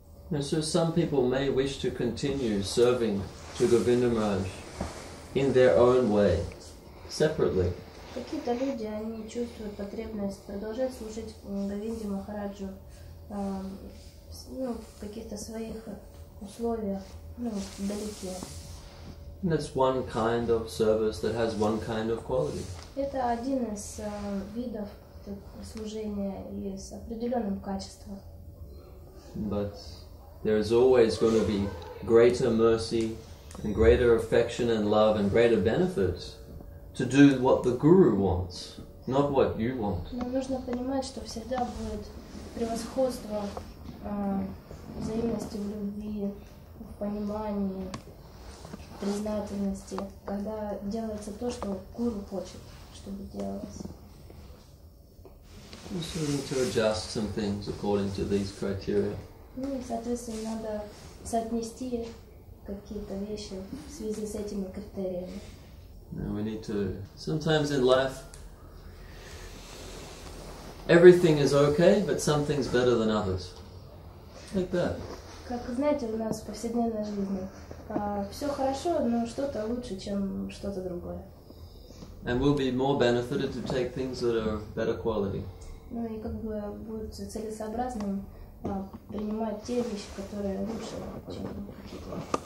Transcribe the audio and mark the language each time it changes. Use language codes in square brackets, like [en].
[en] And so some people may wish to continue serving to Govinda Maharaj in their own way, separately. [ru] Какие-то люди, они чувствуют потребность продолжать служить Говинде Махараджу в каких-то своих условиях, вдалеке. [en] And that's one kind of service that has one kind of quality. [ru] Это один из видов служения и с определенным качеством. [en] But there is always going to be greater mercy and greater affection and love and greater benefits to do what the Guru wants, not what you want. [ru] Но нужно понимать, что всегда будет превосходство взаимности в любви, в понимании, в признательности, когда делается то, что Гуру хочет, чтобы делалось. [en] So we need to adjust some things according to these criteria. [ru] И, соответственно, надо соотнести какие-то вещи в связи с этими критериями. [en] And we need to, sometimes in life, everything is okay, but some things better than others. Like that. [ru] Как знаете, у нас в повседневной жизни все хорошо, но что-то лучше, чем что-то другое. [en] And we'll be more benefited to take things that are better quality. [ru] Ну и как бы будет целесообразным принимать те вещи, которые лучше, чем какие-то.